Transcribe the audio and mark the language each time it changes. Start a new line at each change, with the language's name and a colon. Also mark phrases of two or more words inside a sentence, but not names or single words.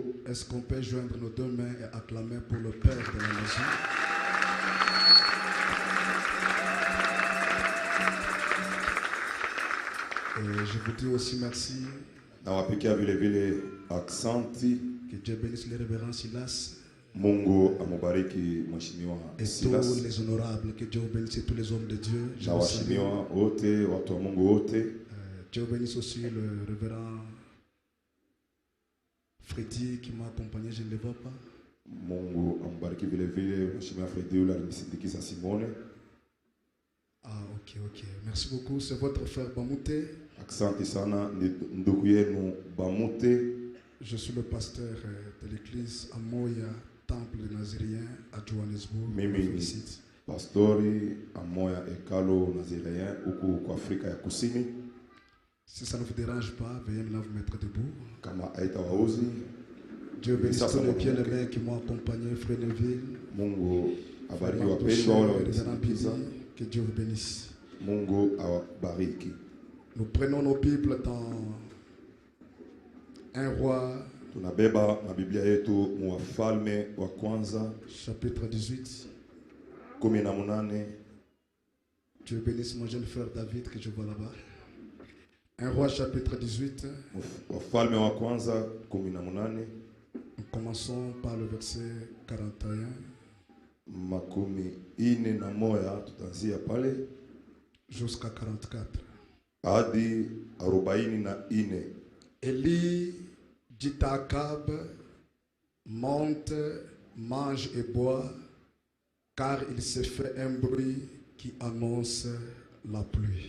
French: Est-ce qu'on peut joindre nos deux mains et acclamer pour le Père de la maison? Et je vous dis aussi merci. Que Dieu bénisse les révérends Silas.
Swahili: Mungu amubariki mheshimiwa Silas.
French: Et tous les honorables, que Dieu bénisse tous les hommes de Dieu.
Swahili: Na waheshimiwa wote, watu wa Mungu wote.
French: Dieu bénisse aussi le révérend Freddy qui m'a accompagné, je ne le vois pas.
Swahili: Mungu amubariki vile vile mheshimiwa Freddy yule alinisindikiza Simone.
French: Ah, ok. Merci beaucoup. C'est votre frère Bamouté.
Swahili: Asante sana ndugu yenu Bamouté.
French: Je suis le pasteur de l'église Amoya Temple des Naziriens à Johannesburg.
Swahili: Mimi pastori Amoya Ekalo Nazirien huku kwa Afrika ya Kusini.
French: Si ça ne vous dérange pas, veuillez maintenant vous mettre debout.
Swahili: Kama aita wauzi.
French: Dieu bénisse tous les bien-aimés qui m'ont accompagné, Frère Neville.
Swahili: Mungu abariki wapendwa wale walionisindikiza.
French: Que Dieu vous bénisse.
Swahili: Mungu awabariki.
French: Nous prenons nos Bibles dans 1 Roi.
Swahili: Tunabeba na Biblia yetu Wafalme wa kwanza
French: chapitre 18.
Swahili: 18.
French: Dieu bénisse mon jeune frère David que je vois là-bas. 1 Roi chapitre 18.
Swahili: Wafalme wa kwanza 18.
French: Nous commençons par le verset 41.
Swahili: Tutanzia pale
French: jusqu'à 44.
Swahili: Hadi 44.
French: Élie dit à Akab, monte, mange et bois, car il s'est fait un bruit qui annonce la pluie.